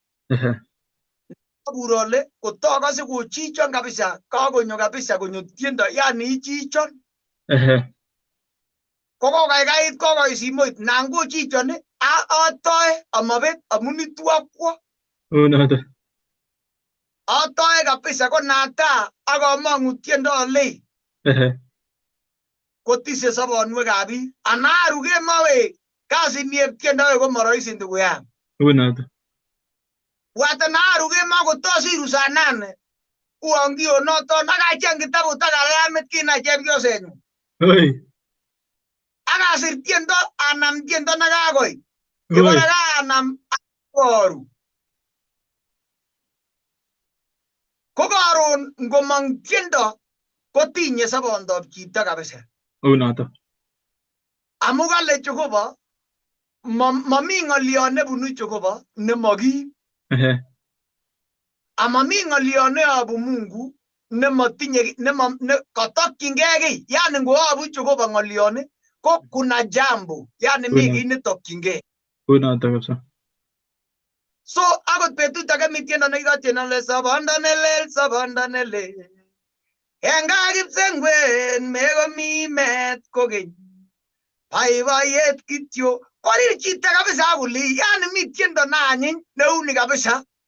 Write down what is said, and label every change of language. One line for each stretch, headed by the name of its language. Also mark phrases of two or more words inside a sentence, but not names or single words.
Kalenjin: Burole kotokase kochichon kabisa kakonyo kabisa konyo tiendo yani ichichon kokokaikai kokoi simoit nango chichon atoe amabet amun itu akwo atoe kabisa ko nata akomongu tiendo ole kotise sobonwekab biik anaru kemawe kasi niep tiendo ko moroisi
Swahili: ndugu yangu
Kalenjin: watanaru kema kotosiru saa 8 uangio noto nakacheng kitabu takalamet kina chepyosenyu akasir tiendo anam tiendo nakakoi kibara anam koru ko karon ngomong tiendo kotinye sobondab chito kabisa amu kale Jehova mami ng'olion nebunu Jehova nemoki amami ng'olion neyobu Mungu nemotinye katokyingei kiy yani ngoyobu Jehova ng'olion ko
Swahili: kuna jambo
Kalenjin: yani mi kiy netokyingei so akot betut age mi tiendo nekikatieno le sobondo nelel enga kipsengwen mekomi met kokeny boiboiyet kityo korir chito kabisa akuli yani mi tiendo nanyiny neuni kabisa